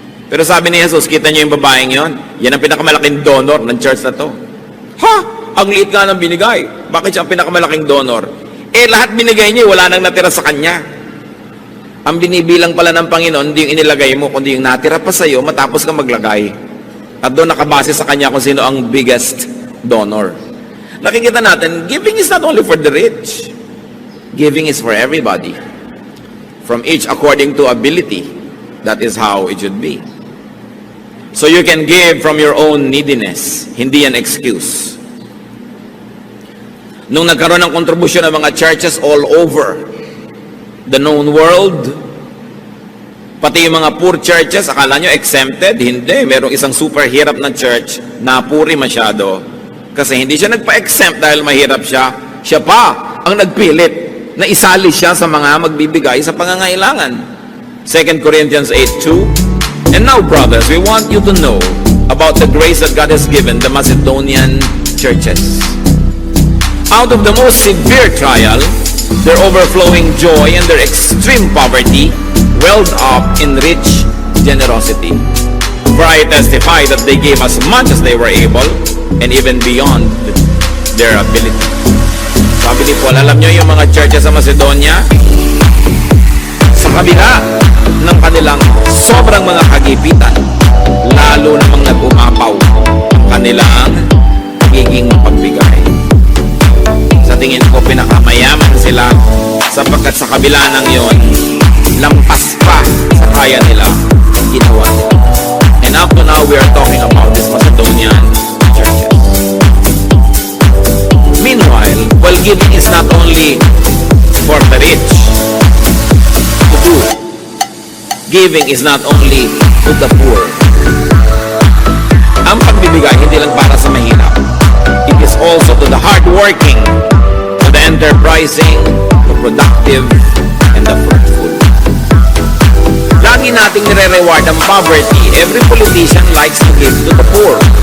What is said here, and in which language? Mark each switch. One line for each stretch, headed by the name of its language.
Filipino: Pero sabi ni Jesus, kita niyo yung babaeng yon? Yan ang pinakamalaking donor ng church na to. Ha? Ang liit nga ng binigay. Bakit siya ang pinakamalaking donor? Lahat binigay niya, wala nang natira sa kanya. Ang binibilang pala ng Panginoon, hindi yung inilagay mo, kundi yung natira pa sa'yo, matapos ka maglagay. At doon nakabase sa kanya kung sino ang biggest donor.
English: Nakikita natin, giving is not only for the rich. Giving is for everybody. From each according to ability. That is how it should be. So you can give from your own neediness. Hindi an excuse.
Filipino: Nung nagkaroon ng kontribusyon ng mga churches all over the known world, pati yung mga poor churches, akala nyo exempted? Hindi. Merong isang super hirap na church na puri masyado. Kasi hindi siya nagpa-exempt dahil mahirap siya. Siya pa ang nagpilit na isali siya sa mga magbibigay sa pangangailangan.
English: 2 Corinthians 8:2. And now, brothers, we want you to know about the grace that God has given the Macedonian churches. Out of the most severe trial, their overflowing joy and their extreme poverty welled up in rich generosity. For I testify that they gave as much as they were able and even beyond their ability.
Filipino: Sabi ni Paul, alam nyo yung mga churches sa Macedonia, sa kabila ng kanilang sobrang mga kagipitan, lalo namang nag-umapaw ang kanilang pagiging pagbigay. Sa tingin ko, pinakamayaman sila sapagkat sa kabila ng yon, lampas pa sa kaya nila ang ginawa nila.
English: And up to now, we are talking about this Macedonian churches. Meanwhile, while giving is not only for the rich to do, giving is not only to the poor.
Filipino: Ang pagbibigay hindi lang para sa mahirap.
English: It is also to the hardworking, to the enterprising, the productive, and the fruitful.
Filipino: Lagi nating nire-reward ang poverty.
English: Every politician likes to give to the poor.